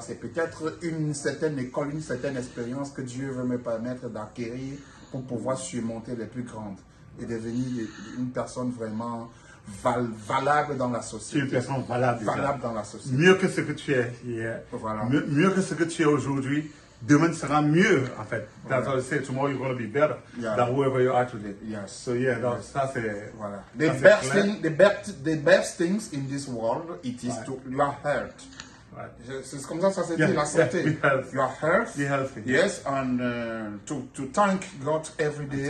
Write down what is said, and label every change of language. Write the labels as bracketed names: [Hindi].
[French] C'est peut-être une certaine école, une certaine expérience que Dieu veut me permettre d'acquérir pour pouvoir surmonter les plus grandes et devenir une personne vraiment valable dans la société. Tu es une personne valable. Dans la société. Mieux que ce que tu es hier. Voilà. Mieux que ce que tu es aujourd'hui. Demain sera mieux, en fait. [English] That's what I say. Tomorrow you're going to be better than whoever you are today. Yes. So yeah, [French] ça c'est... Voilà. [English] The The best things in this world, it is to your health. [French] C'est comme ça se dit, la santé. [English] Your health. Be healthy. Yes, and to thank God every day.